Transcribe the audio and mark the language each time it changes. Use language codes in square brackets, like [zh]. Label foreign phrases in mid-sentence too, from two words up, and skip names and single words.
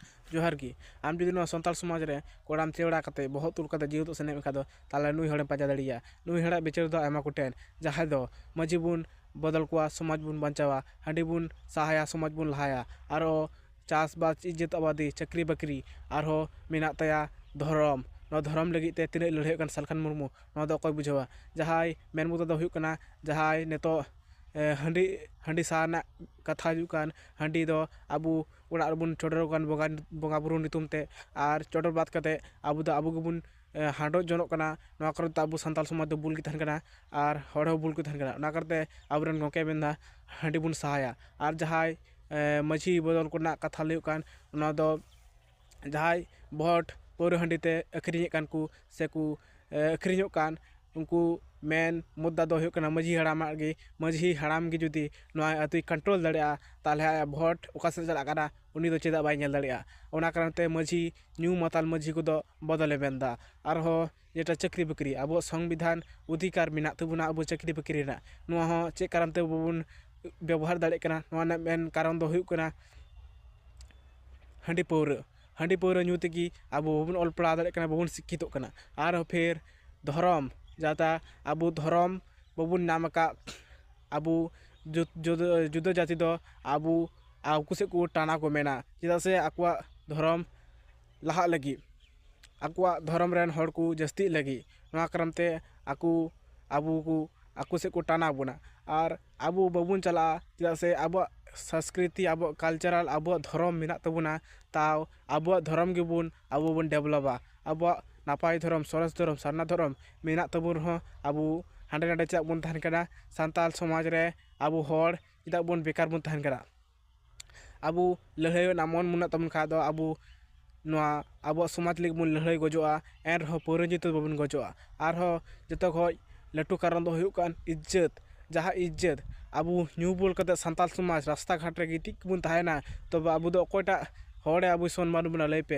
[sat] जोहार की आम जुदी सानताल समाज रे कोड़ाम चेवड़ा कते बहुत तुल कते जीव तो सेने मेखा दो ताले नुई हड़े पाजा दड़िया नुई हड़ा बिचार दो आयमा कोटेन जहां दो मजी बुन बदल कोआ समाज बुन बंचावा हांडी बुन सहाया समाज बुन लहाया आरो चासबास इज्जत आबादी चाकरी बाकरी आरो मेना तया धर्म धर्म लगी ते तिने लड़े कन सालखान मुर्मू दो अकय बुझावा जहां मेन मुद्दा दो हुयुग कना जहां नेतो हांडी हांडी साना कथा हुयुग कान हांडी दो आबू ओड़ा रबुन चोडर कान बोंगा बुरु नितुम ते आर चोडर बात कते आबू दो आबू गेबुन हांडो जनोग कना नोआ करते आबू सानताल समाज दो बुल गे तहन कना आर हड़ हो बुल गे तहन कना ओना करते आबुरेन गोंके मेंदा हांडी बुन सहाया आर जहां माझी बदल कोना कथा लयुग कान ओना दो जहां भोट पौर हांडी ते अखरिञे कान को से को अखरिञोग कान उनको मेन मुद्दा दो हुयुग कना माझी हड़ाम गे जुदी नोआ अतुई कंट्रोल दाड़ेया ताहले आया भोट ओका से चला काना उनी दो चेदा बाय नेल दाड़ेया ओना कारण ते माझी न्यू माताल माझी को दो बदले मेंदा आरहो जेटा चाकरी बाकरी आबो संविधान अधिकार मेना तबुना आबो चाकरी बाकरी ना नोआ हो चे कारण ते बाबुन व्यवहार दाड़े कना नोआ ना मेन कारण दो हुयुग कना हांडी पौर न्यू तेगी आबो बाबुन ऑल पढ़ा दाड़े कना बाबुन शिक्षित कना आर फिर धर्म जाता आबू धर्म बाबुन नाम का आबू जुदा जाति दो आबू आकु से को टाना को मेना चेदा से आकुआ धर्म लहा लगी आकुआ धर्म रेन हड़ को जस्ती लगी नोआ कारण ते आकु से को टाना बुना आर आबू बाबुन चला चेदा से आबो संस्कृति आबो कल्चरल आबो धर्म मेना तबुना ताव आबो धर्म गेबुन आबो बुन डेवलपा आबो नापाय धर्म सरस धर्म सारना धर्म मेना तबुन हो आबू हांडे नांडे चेदा बुन तहन कना सानताल समाज रे आबू हड़ चेदा बुन बेकार बुन तहन कना आबू लड़ाई ना मन मुना तबुन खा दो आबू नोआ आबो समाज लगी बुन लड़ाई गजोआ एन रहो पौर जीत बाबुन गजोआ आर हो जतो खय लटू कारण दो हुयुग कान इज्जत जहां इज्जत आबू न्यू बोल कते सानताल समाज रास्ता घाट रे गिटिक बुन ताहेना तब आबू दो अकोयटा हड़े आबू सम्मान बुना लैपे